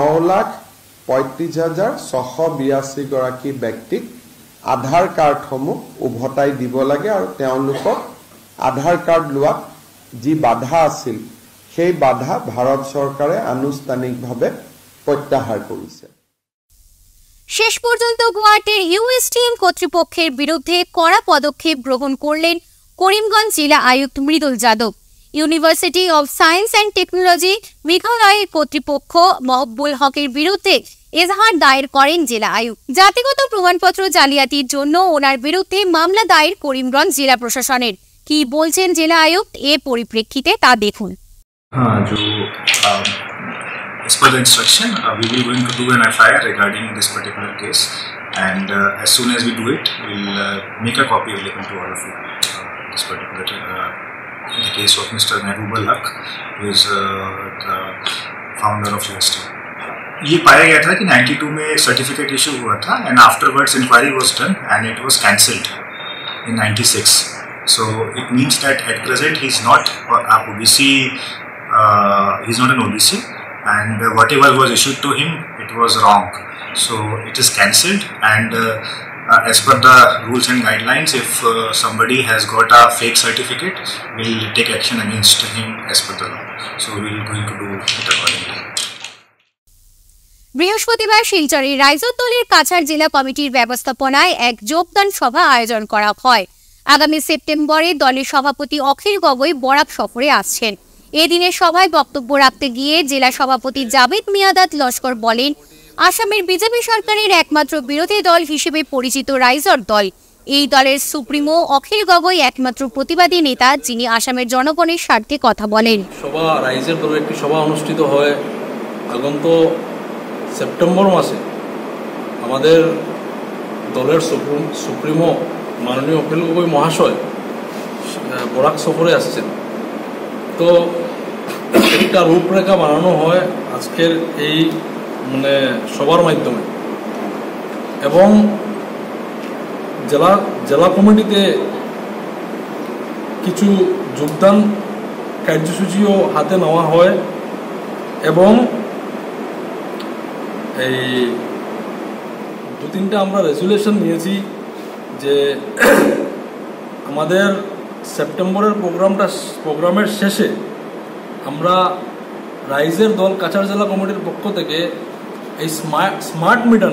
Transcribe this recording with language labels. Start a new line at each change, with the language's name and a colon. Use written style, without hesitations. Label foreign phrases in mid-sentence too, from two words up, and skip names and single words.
Assamese: 9,35,682 গৰাকী ব্যক্তিক আধাৰ কাৰ্ডসমূহ উভতাই দিব লাগে, আৰু তেওঁলোকক আধাৰ কাৰ্ড লোৱাত যি বাধা আছিল সেই বাধা ভাৰত চৰকাৰে আনুষ্ঠানিকভাৱে প্ৰত্যাহাৰ কৰিছে।
Bangla: শেষ পর্যন্ত গুয়াহাটির ইউএসটিএম কর্তৃপক্ষের বিরুদ্ধে কড়া পদক্ষেপ গ্রহণ করলেন করিমগঞ্জ জেলা আয়ুক্ত মৃদুল যাদব। ইউনিভার্সিটি অব সায়েন্স অ্যান্ড টেকনোলজি মেঘালয়ের কর্তৃপক্ষ মকবুল হকের বিরুদ্ধে এজাহার দায়ের করেন জেলা আয়ুক্ত। জাতিগত প্রমাণপত্র জালিয়াতির জন্য ওনার বিরুদ্ধে মামলা দায়ের করিমগঞ্জ জেলা প্রশাসনের। কি বলছেন জেলা আয়ুক্ত এ পরিপ্রেক্ষিতে তা দেখুন।
English: As per the instruction, we will going to do an FIR regarding this particular case, and as soon as we do it, we'll make a copy available to all of you. This particular in the case of Mr. Mehboob Haq, who is the founder of UST.
Hindi: ये पाया गया था कि 92 में
English: certificate issue
Hindi: हुआ था,
English: and afterwards inquiry was done and it was cancelled. in '96. So it means that at present he's not OBC. He's not an OBC, and whatever was issued to him, it was wrong. So it is cancelled, and as per the rules and guidelines, if somebody has got a fake certificate, we'll take action against him as per the law. So we're going to do it accordingly.
Bangla: বৃহস্পতিবার শিলচরে রাইজর দলের কাছাড় জেলা কমিটির ব্যবস্থাপনায় এক যোগদান সভা আয়োজন করা হয়। আগামী সেপ্টেম্বরে দলের সভাপতি অখিল গগৈ বরাক সফরে আসছেন। এদিনের সভায় বক্তব্য রাখতে গিয়ে জেলা সভাপতি জাভেদ মিয়াদাদ লস্কর বলেন, আসামের বিজেপি সরকারের একমাত্র বিরোধী দল হিসেবে পরিচিত রাইজর দল, এই দলের সুপ্রিমো অখিল গগৈ একমাত্র প্রতিবাদী নেতা যিনি আসামের জনগণের স্বার্থে কথা বলেন। সভা রাইজর দলের একটি সভা অনুষ্ঠিত হয় আগন্ত সেপ্টেম্বর মাসে। আমাদের দলের সুপ্রিমো মাননীয় অখিল গগৈ মহাশয় বরাক সফরে আসছেন। তো একটা রূপরেখা বানানো হয় আজকের এই সবার মাধ্যমে, এবং জেলা কমিটিতে কিছু যোগদান কার্যসূচিও হাতে নেওয়া হয়, এবং এই 2-3টা আমরা রেজুলেশন নিয়েছি যে আমাদের সেপ্টেম্বরের প্রোগ্রামের শেষে আমরা রাইজের দল কাছাড় জেলা কমিটির পক্ষ থেকে এই স্মার্ট